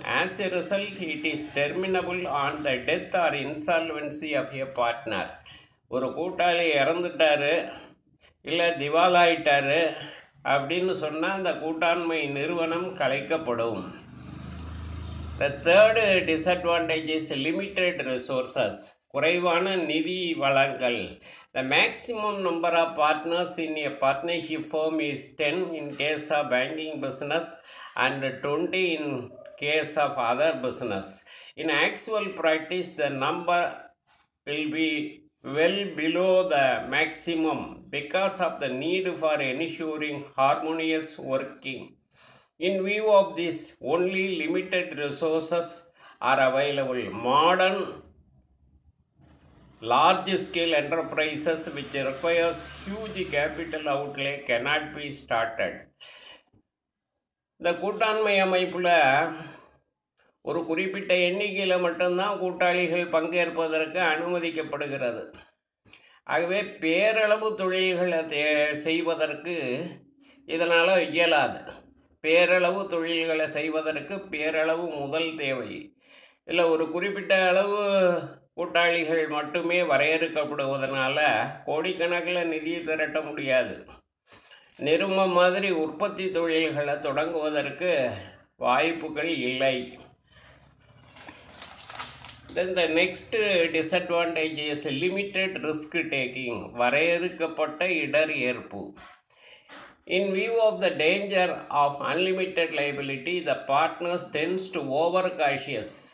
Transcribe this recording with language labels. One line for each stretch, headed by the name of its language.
English: As a result it is terminable on the death or insolvency of a partner.
Tamil: ஒரு கூட்டாளி இறந்துட்டாரு இல்லை திவாலாயிட்டாரு அப்படின்னு சொன்னால் அந்த கூட்டாண்மை நிறுவனம் கலைக்கப்படும்.
English: The third disadvantage is limited resources.
Tamil: குறைவான நிதி வளங்கள்.
English: The maximum number of partners in a partnership firm is 10 in case of banking business and 20 in case of other business. In actual practice, the number will be well below the maximum because of the need for ensuring harmonious working. In view of this, only limited resources are available. Modern large-scale enterprises which requires huge capital outlay cannot be started.
Tamil: இந்த கூட்டாண்மை அமைப்பில் ஒரு குறிப்பிட்ட எண்ணிக்கையில் மட்டும்தான் கூட்டாளிகள் பங்கேற்பதற்கு அனுமதிக்கப்படுகிறது. ஆகவே பேரளவு தொழில்களை செய்வதற்கு இதனால் இயலாது. பேரளவு தொழில்களை செய்வதற்கு பேரளவு முதல் தேவை. இல்லை ஒரு குறிப்பிட்ட அளவு கூட்டாளிகள் மட்டுமே வரையறுக்கப்படுவதனால கோடிக்கணக்கில் நிதியை திரட்ட முடியாது. நிறுவனம் மாதிரி உற்பத்தி தொழில்களை தொடங்குவதற்கு வாய்ப்புகள் இல்லை.
English: Then the next disadvantage is limited risk taking.
Tamil: வரையறுக்கப்பட்ட இடர் ஏற்பு.
English: In view of the danger of unlimited liability, the partners tends to over cautious.